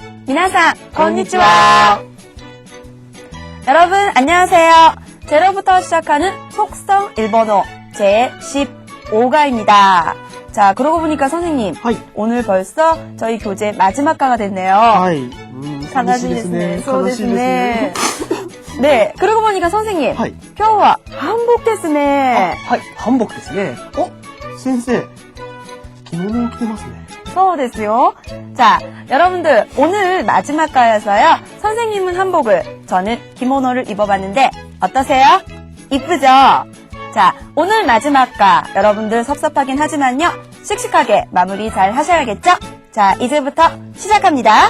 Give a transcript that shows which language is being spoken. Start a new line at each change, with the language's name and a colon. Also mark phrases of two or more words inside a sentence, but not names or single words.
Japanese: みなさん、こんにちは.
Korean: 여러분, 안녕하세요. 제로부터 시작하는 속성 일본어 제15과입니다. 자, 그러고 보니까 선생님,
Japanese: はい。
Korean: 오늘 벌써 저희 교재 마지막 과가 됐네요.
Japanese: はい。寂しいです 가나지 ね。そう悲しいですですねね。
Korean: 네, 그러고 보니까 선생님,
Japanese: はい。今日は한복ですね。はい。韓国ですね。お、先生。着物を着てますね。そうですよ.
Korean: 자, 여러분들 오늘 마지막 과여서요. 선생님은 한복을, 저는 기모노를 입어봤는데 어떠세요? 이쁘죠? 자, 오늘 마지막 과 여러분들 섭섭하긴 하지만요. 씩씩하게 마무리 잘 하셔야겠죠? 자, 이제부터 시작합니다.